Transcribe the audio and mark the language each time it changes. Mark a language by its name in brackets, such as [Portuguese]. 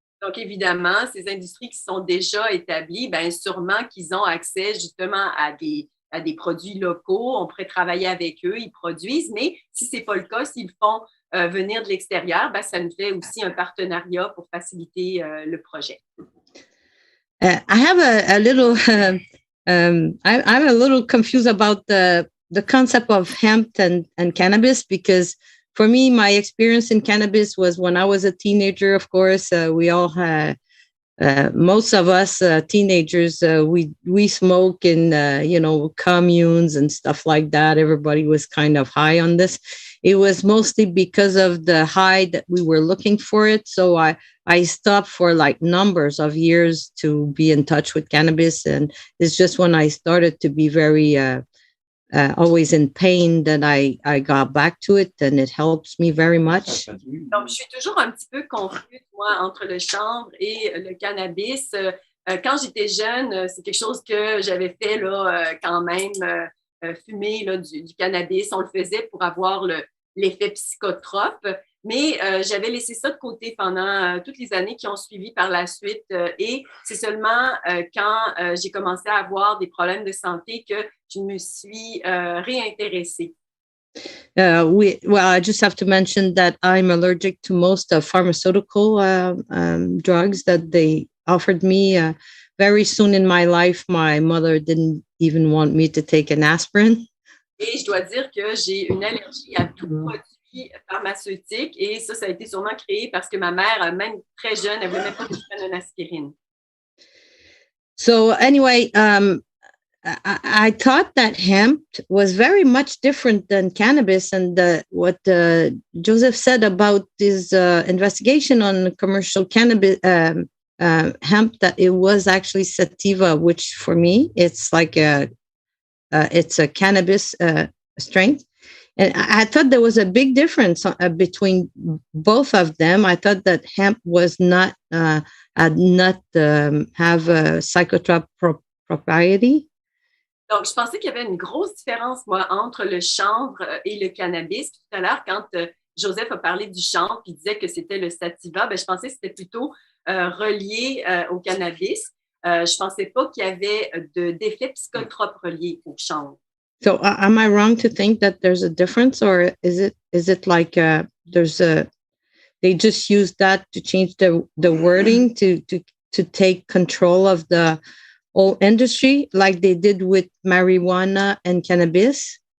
[French] Donc, évidemment, ces industries qui sont déjà établies, bien sûrement qu'ils ont accès justement à des produits locaux. On pourrait travailler avec eux, ils produisent, mais si ce n'est pas le cas, s'ils font venir de l'extérieur, bien, ça nous fait aussi un partenariat pour faciliter le projet. [English] I have a little, I'm a little confused about the concept of hemp and cannabis, because for me, my experience in cannabis was when I was a teenager. Of course, we all had, most of us teenagers, we smoke in, communes and stuff like that. Everybody was kind of high on this. It was mostly because of the high that we were looking for it. So I stopped for like numbers of years to be in touch with cannabis. And it's just when I started to be very always in pain that I got back to it, and it helps me very much. [French] Donc, je suis toujours un petit peu confuse, moi, entre le chanvre et le cannabis. Quand j'étais jeune, c'est quelque chose que j'avais fait là, quand même, fumer là, du cannabis. On le faisait pour avoir l'effet psychotrope, mais j'avais laissé ça de côté pendant toutes les années qui ont suivi par la suite. Et c'est seulement quand j'ai commencé à avoir des problèmes de santé que je me suis réintéressée. [English] I just have to mention that I'm allergic to most pharmaceutical drugs that they offered me. Very soon in my life, my mother didn't even want me to take an aspirin. [French] Et je dois dire que j'ai une allergie à tout produit pharmaceutique, et ça a été sûrement créé parce que ma mère, même très jeune, elle ne voulait même pas que je prenne une aspirine. [English] So anyway, I thought that hemp was very much different than cannabis, and what Joseph said about this investigation on commercial cannabis hemp, that it was actually sativa, which for me it's like it's a cannabis strength. And I thought there was a big difference between both of them. I thought that hemp was not have a psychotropic propriety. [French] Donc, je pensais qu'il y avait une grosse différence, moi, entre le chanvre et le cannabis. Tout à l'heure, quand Joseph a parlé du chanvre et disait que c'était le sativa, ben, je pensais que c'était plutôt relié au cannabis. Je ne pensais pas qu'il y avait d'effet psychotrope relié au chanvre. [English] So am I wrong to think that there's a difference, or is it like they just use that to change the wording to take control of the whole industry, like they did with marijuana and cannabis?